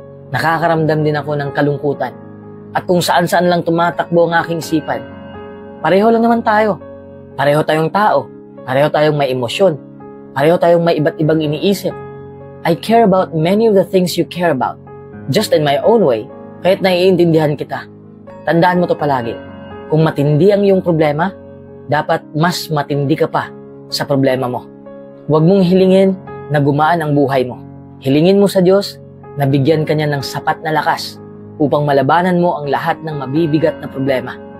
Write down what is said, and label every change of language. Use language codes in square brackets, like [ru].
[tl] Nakakaramdam din ako ng kalungkutan. At kung saan-saan lang tumatakbo ang aking isipan, pareho lang naman tayo. Pareho tayong tao. Pareho tayong may emosyon. Pareho tayong may iba't ibang iniisip. [en] I care about many of the things you care about. Just in my own way, [tl] kahit naiintindihan kita. Tandaan mo to palagi. Kung matindi ang iyong problema, dapat mas matindi ka pa sa problema mo. Huwag mong hilingin na gumaan ang buhay mo. Hilingin mo sa Diyos na bigyan ka niya ng sapat na lakas upang malabanan mo ang lahat ng mabibigat na problema.